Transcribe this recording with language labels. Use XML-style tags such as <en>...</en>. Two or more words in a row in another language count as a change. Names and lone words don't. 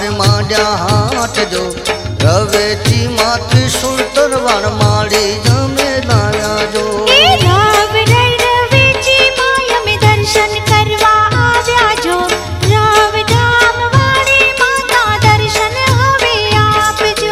<kfr>माजा हाट जो रवेची माँ त्रिशूल तरवार माड़ी जमे लाया जो</kfr> <gu>એ રાવ રાય રવેચી માય મે દર્શન કરવા આવ્યા જો રાવ ધામ વાળી માતા દર્શન હવે આપજો</gu>